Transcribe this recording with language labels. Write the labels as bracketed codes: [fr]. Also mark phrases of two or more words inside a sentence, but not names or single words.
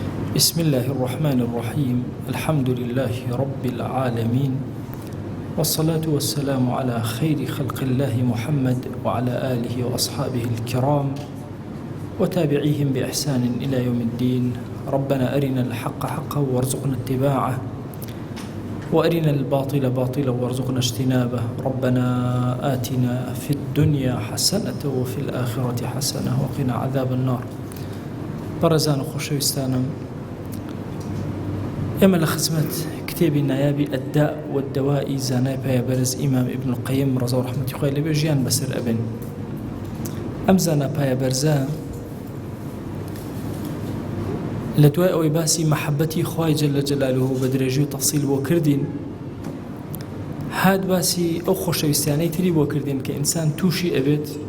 [ar] بسم الله الرحمن الرحيم الحمد لله رب العالمين والصلاة والسلام على خير خلق الله محمد وعلى آله وأصحابه الكرام وتابعيهم بإحسان إلى يوم الدين. ربنا أرنا الحق حقا وارزقنا اتباعه وأرنا الباطل باطلا وارزقنا اجتنابه. ربنا آتنا في الدنيا حسنة وفي الآخرة حسنة وقنا عذاب النار. [ckb] بەڕێزان و خۆشەویستانم، ئێمە لە خزمەت کتێبی نایابی ئەددا والدەوائی زانای پایەبەرز ئیمام ئیبن القەیم ڕەزا و ڕەحمەتی خوای لەبێ ژیان بەسەر ئەبێن. ئەم زانا پایەبەرزە لە دوای ئەوەی باسی مەحەبەتی خوای [ar] جەلە جەلالوهو [ckb] بە درێژی و تەفسیل بۆ کردین، هات باسی ئەو خۆشەویستیانەی تری بۆ کردین کە ئینسان تووشی ئەبێت،